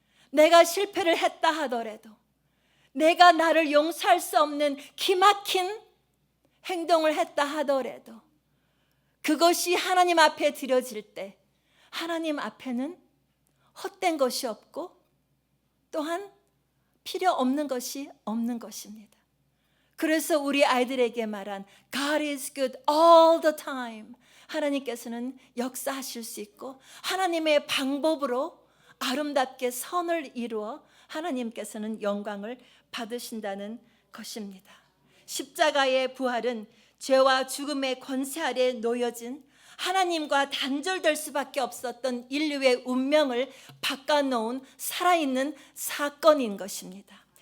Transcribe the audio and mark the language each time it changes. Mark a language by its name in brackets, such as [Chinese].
[Korean] 내가 실패를 했다 하더라도, 내가 나를 용서할 수 없는 기막힌 행동을 했다 하더라도 그것이 하나님 앞에 드려질 때 하나님 앞에는 헛된 것이 없고 또한 필요 없는 것이 없는 것입니다. 그래서 우리 아이들에게 말한 [English] God is good all the time. [Korean] 하나님께서는 역사하실 수 있고 하나님의 방법으로 아름답게 선을 이루어 하나님께서는 영광을 받으신다는 것입니다. 십자가의 부활은 죄와 죽음의 권세 아래 놓여진 하나님과 단절될 수밖에 없었던 인류의 운명을 바꿔놓은 살아있는 사건인 것입니다.